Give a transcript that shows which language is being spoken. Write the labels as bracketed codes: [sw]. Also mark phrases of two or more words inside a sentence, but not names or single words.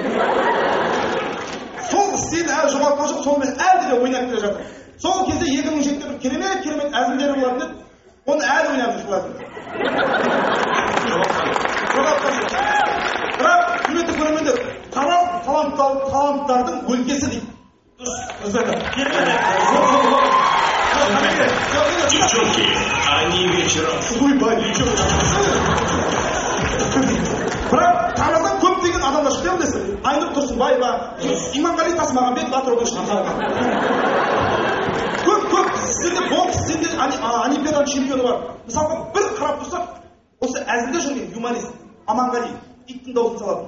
[kk] Сол стилін әлі жоғалтқан жоқ, сонымен әлі де ойнап келе жатыр. Сол кезде 2007-де бір керемет әзілдері болатын еді. Оны әлі ойнап жүріп бірақ құрметті көрермендер, Тараз таланттардың өлкесі дейді. Дұрыс айтады. [ru] Девчонки, они вечером. Ойбай, девчонки. [kk] Бірақ Тараздан көптеген адамдар шықты білесіз. Айнұр Тұрсынбаева, Иманғали Тасмағамбетов атыраудан шыққан. Көп сіздерде бокс, сіздерде олимпиаданың чемпионы бар. Мысалға бір қарап тұрсақ, осы әзілде жүрген юморист Аманғали иттің дауысын салады.